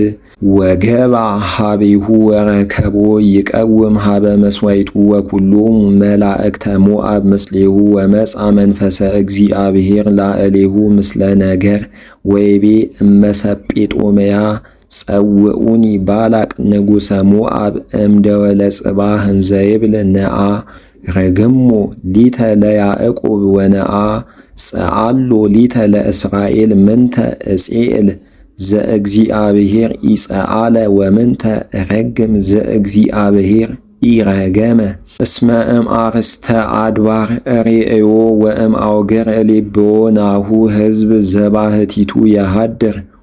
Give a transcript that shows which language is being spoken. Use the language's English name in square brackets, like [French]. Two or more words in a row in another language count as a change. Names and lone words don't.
[Geez] ወገባ ሀቤሁ ወረከቦ ይቀውም ሀበ መሥዋዕቱ ወኩሎሙ መላእክተ ሞዓብ ምስሌሁ ወመጻ መንፈሰ እግዚአብሔር ላዕሌሁ ምስለ ነገር ወይቤ እመሰጴጦምያ ጸውዑኒ ባላቅ ንጉሠ ሞዓብ እምደወለ ጽባህ እንዘ ይብል ነአ ረግሞ ሊተ ለያዕቆብ ወነአ ጸአሎ ሊተ ለእስራኤል ምንተ እጼዕል ዘእግዚአብሔር ኢጸአለ ወምንተ ረግም ዘእግዚአብሔር ኢረገመ እስመ እምአርእስተ አድባር ርእዮ ወእምአውግር ልብዎ ናሁ ሕዝብ ዘባሕቲቱ የሃድር